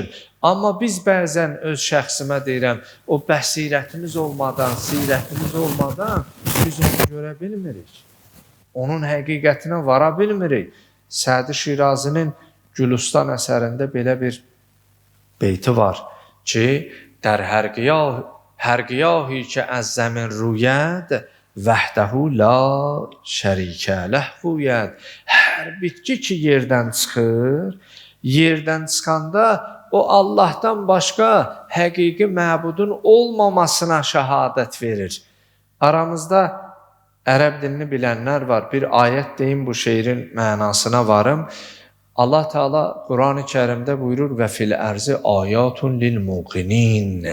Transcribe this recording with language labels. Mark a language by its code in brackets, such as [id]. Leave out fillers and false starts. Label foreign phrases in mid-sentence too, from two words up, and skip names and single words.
[az] Amma biz bəzən öz şəxsimə deyirəm, o bəsirətimiz olmadan, sirətimiz olmadan biz onu görə bilmirik. Onun həqiqətinə vara bilmirik. Sədi Şirazinin Gülüstan əsərində belə bir beyti var ki, [fa] در هر گیاهی که از زمین روید وحده لا شریک له بوید. [az] Hər bitki ki yerdən çıxır, yerdən çıxanda o Allahdan başqa həqiqi məbudun olmamasına şəhadət verir. Aramızda ərəb dilini bilənlər var. Bir ayət deyim, bu şeirin mənasına varım. Allah Teala Quran-ı Kərimdə buyurur [ar] وفي الأرض آيات للموقنين.